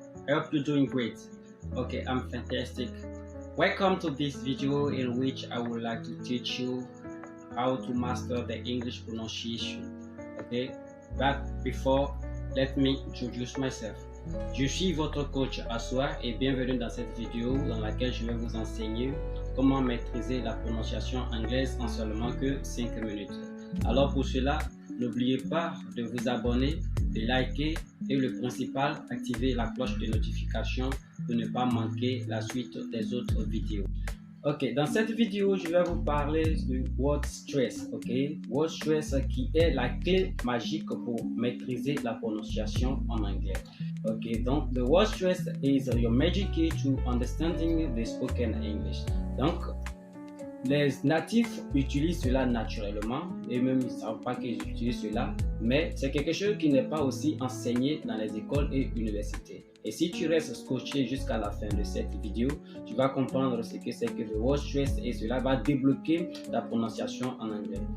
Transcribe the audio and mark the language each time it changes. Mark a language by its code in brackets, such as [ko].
[en] I hope you're doing great. Okay, I'm fantastic. Welcome to this video in which I would like to teach you how to master the English pronunciation. Okay, but before, let me introduce myself. [fr] Je suis votre coach Aswa et bienvenue dans cette vidéo dans laquelle je vais vous enseigner comment maîtriser la prononciation anglaise en seulement que 5 minutes. Alors pour cela, n'oubliez pas de vous abonner, de liker et le principal, activer la cloche de notification pour ne pas manquer la suite des autres vidéos. Ok, dans cette vidéo, je vais vous parler du word stress. Ok, word stress qui est la clé magique pour maîtriser la prononciation en anglais. [en] Ok, donc the word stress is your magic key to understanding the spoken English. [fr] Donc, les natifs utilisent cela naturellement et même ils ne savent pas qu'ils utilisent cela, mais c'est quelque chose qui n'est pas aussi enseigné dans les écoles et universités. Et si tu restes scotché jusqu'à la fin de cette vidéo, tu vas comprendre ce que c'est que le word stress et cela va débloquer ta prononciation en anglais.